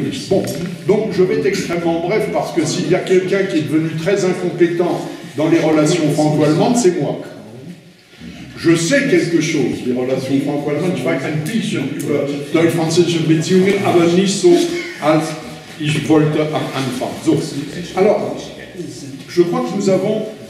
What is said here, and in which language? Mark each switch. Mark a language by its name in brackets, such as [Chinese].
[French] Bon, donc je vais être extrêmement bref, parce que s'il y a quelqu'un qui est devenu très incompétent dans les relations franco-allemandes, c'est moi. Je sais quelque chose, les relations franco-allemandes, [German] ich weiß ein bisschen über deutsch-französische Beziehungen, aber nicht so, als ich wollte am Anfang. [French] So, alors, je crois que nous avons...